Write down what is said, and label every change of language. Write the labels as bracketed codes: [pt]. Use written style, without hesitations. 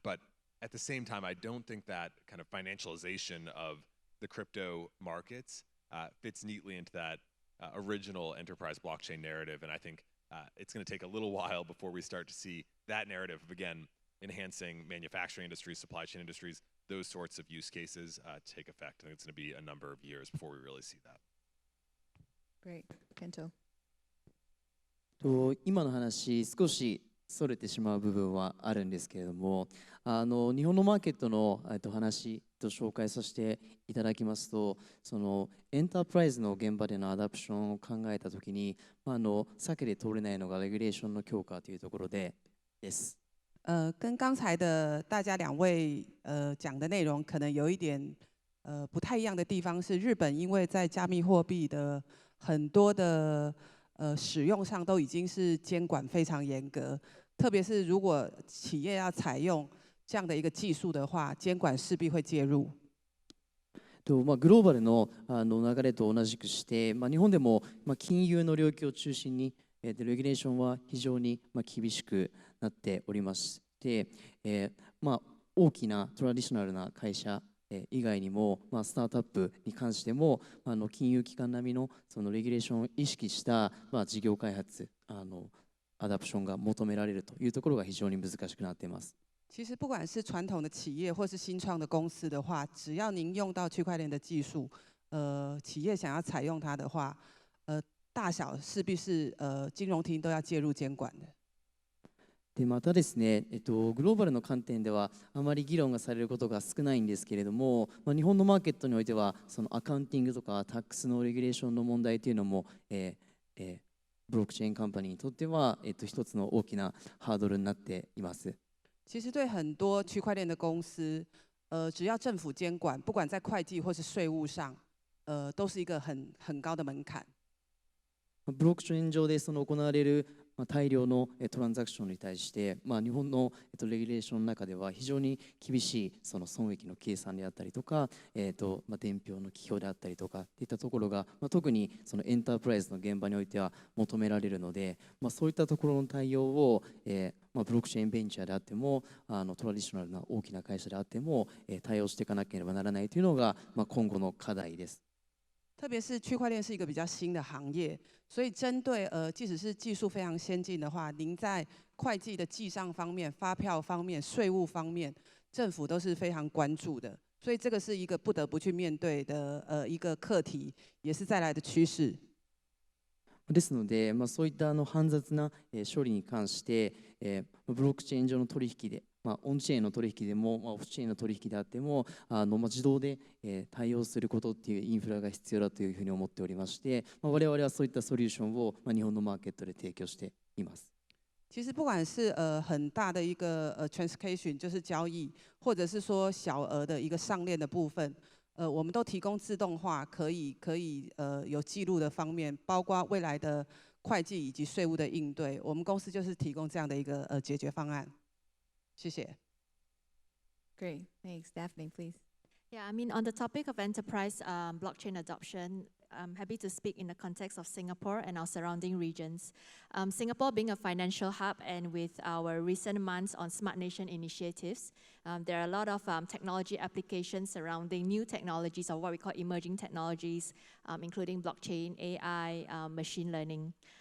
[en] But at the same time, I don't think that kind of financialization of the crypto markets fits neatly into that original enterprise blockchain narrative. And I think it's going to take a little while before we start to see that narrative of, again, enhancing manufacturing industries, supply chain industries, those sorts of use cases take effect. I think it's going to be a number of years before we really see that. Great. Kento. [ja] 今の話、少しそれてしまう部分はあるんですけれども、日本のマーケットの話と紹介させていただきますと、そのエンタープライズの現場でのアダプションを考えたときに、避けて通れないのがレギュレーションの強化というところです。 [zh] 跟刚才的大家两位讲的内容可能有一点不太一样的地方是，日本因为在加密货币的很多的使用上都已经是监管非常严格，特别是如果企业要采用这样的一个技术的话，监管势必会介入。 [ja] グローバルの流れと同じくして、日本でも金融の領域を中心にレギュレーションは非常に厳しくなっておりまして、大きなトラディショナルな会社以外にも、スタートアップに関しても金融機関並みのそのレギュレーションを意識した事業開発アダプションが求められるというところが非常に難しくなっています。 [zh] 其实不管是传统的企业或是新创的公司的话，只要您用到区块链的技术，企业想要采用它的话，大小势必是金融厅都要介入监管的。 [ja] でまたですね、グローバルの観点ではあまり議論がされることが少ないんですけれども、日本のマーケットにおいてはそのアカウンティングとかタックスのレギュレーションの問題というのも、ブロックチェーンカンパニーにとっては、一つの大きなハードルになっています。 [zh] 其实对很多区块链的公司，只要政府监管，不管在会计或是税务上，都是一个很高的门槛。 [ja] ブロックチェーン上でその行われる大量のトランザクションに対して、日本のレギュレーションの中では非常に厳しいその損益の計算であったりとか、伝票の記表であったりとかっていったところが、特にそのエンタープライズの現場においては求められるので、そういったところの対応を、ブロックチェーンベンチャーであってもトラディショナルな大きな会社であっても、対応していかなければならないというのが、今後の課題です。 [zh] 特别是区块链是一个比较新的行业，所以针对即使是技术非常先进的话，您在会计的记账方面、发票方面、税务方面，政府都是非常关注的。所以这个是一个不得不去面对的一个课题，也是再来的趋势。 [ja] ですので、そういった煩雑な処理に関して、ブロックチェーン上の取引で、オンチェーンの取引でも、オフチェーンの取引であっても、自動で対応することっていうインフラが必要だというふうに思っておりまして、我々はそういったソリューションを日本のマーケットで提供しています。 [zh] 其实不管是很大的一个transaction 就是交易，或者是说小额的一个上链的部分，我们都提供自动化，可以有记录的方面，包括未来的会计以及税务的应对，我们公司就是提供这样的一个解决方案。谢谢。 [en] Great, thanks. Daphne, please. Yeah, I mean, on the topic of enterprise blockchain adoption, I'm happy to speak in the context of Singapore and our surrounding regions. Singapore being a financial hub and with our recent months on Smart Nation initiatives, there are a lot of technology applications surrounding new technologies or what we call emerging technologies, including blockchain, AI, machine learning.